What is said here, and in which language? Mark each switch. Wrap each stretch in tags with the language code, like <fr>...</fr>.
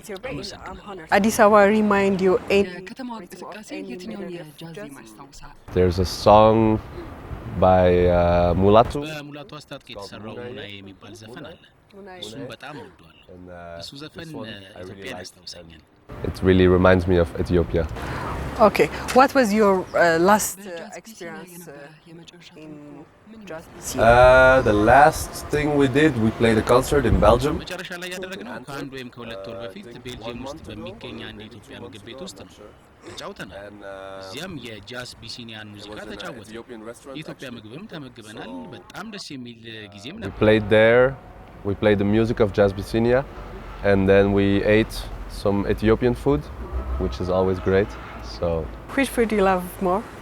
<en>Ethiopia. I'm honored. Addis Ababa remind you any</en> <am>የከተማዋ እንቅስቃሴ የትኛውን የጃዝ ዜማ ያስታውሳል?</am> <en>There's a song by Mulatu.</en> <am>በሙላቱ አስታጥቄ የተሰራው ሙላይ የሚባል ዘፈን አለ። እሱም በጣም ወደዋለሁ እሱ ዘፈን ኢትዮጵያ ያስታውሰኛል</am> <en>It really reminds me of Ethiopia. Okay, what was your last experience in jazz? The last thing we did, we played a concert in Belgium.</en> <am>መጨረሻ ላይ ያደረግነው ከአንድ ወይም ከሁለት ወር በፊት ቤልጂየም ውስጥ በሚገኝ አንድ የኢትዮጵያ ምግብ ቤት ውስጥ ነው ተጫውተናል። እዚያም የጃዝ ቢሲኒያን ሙዚቃ ተጫወትን። የኢትዮጵያ ምግብም ተመግበናል። በጣም ደስ የሚል ጊዜም ነበር።</am> <en>We played there, we played the music of Jazz Bisinia, and then we ate some Ethiopian food, which is always great. So Which food do you love more?</en>